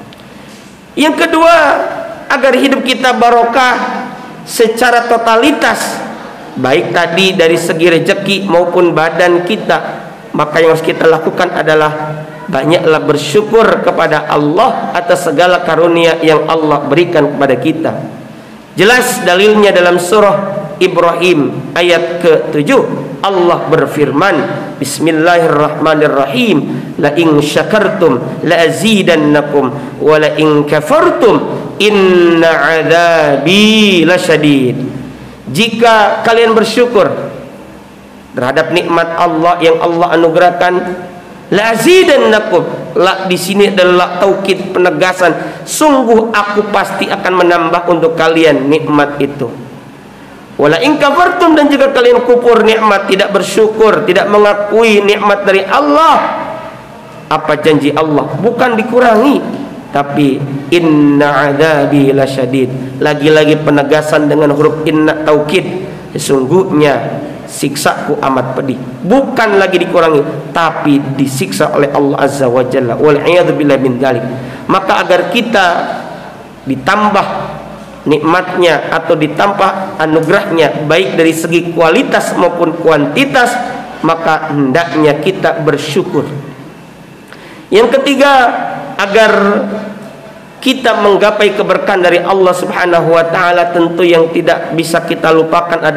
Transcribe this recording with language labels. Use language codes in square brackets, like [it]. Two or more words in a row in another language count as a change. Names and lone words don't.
[id] Yang kedua, agar hidup kita barokah secara totalitas, baik tadi dari segi rezeki maupun badan kita, maka yang harus kita lakukan adalah banyaklah bersyukur kepada Allah atas segala karunia yang Allah berikan kepada kita. Jelas dalilnya dalam surah Ibrahim ayat ke-7, Allah berfirman, bismillahirrahmanirrahim, [ar] لئن شكرتم لأزيدنكم ولئن كفرتم إن عذابي لشديد. [id] Jika kalian bersyukur terhadap nikmat Allah yang Allah anugerahkan, [ar] لأزيدنكم, [id] la di sini adalah taukid, penegasan, sungguh aku pasti akan menambah untuk kalian nikmat itu. [ar] ولئن كفرتم, [id] dan jika kalian kufur nikmat, tidak bersyukur, tidak mengakui nikmat dari Allah, apa janji Allah? Bukan dikurangi, tapi [ar] إن عذابي لشديد. [id] Lagi-lagi penegasan dengan huruf inna taukid, sesungguhnya siksaku amat pedih. Bukan lagi dikurangi, tapi disiksa oleh Allah [ar] عز وجل. والعياذ بالله من ذلك. [id] Maka agar kita ditambah nikmatnya atau ditambah anugerahnya baik dari segi kualitas maupun kuantitas, maka hendaknya kita bersyukur. Yang ketiga, agar kita menggapai keberkahan dari Allah [ar] سبحانه وتعالى, [id] tentu yang tidak bisa